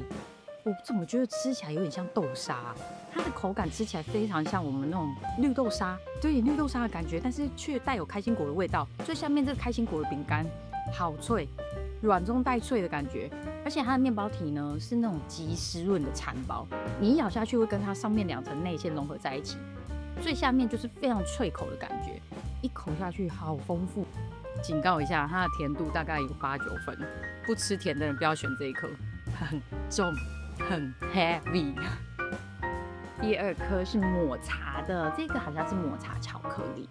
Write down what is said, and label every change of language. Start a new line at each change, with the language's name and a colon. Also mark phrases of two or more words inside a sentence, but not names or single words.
Chinese: 我怎麼覺得吃起來有點像豆沙啊？它的口感吃起來非常像我們那種綠豆沙，對，綠豆沙的感覺，但是卻帶有開心果的味道。最下面這個開心果的餅乾好脆，軟中帶脆的感覺，而且它的麵包體呢是那種極濕潤的餐包，你一咬下去會跟它上面2層內餡融合在一起，最下面就是非常脆口的感覺，一口下去好豐富。警告一下，它的甜度大概有8、9分，不吃甜的人不要選這一顆，很重，很 heavy。第2顆是抹茶的，這個好像是抹茶巧克力。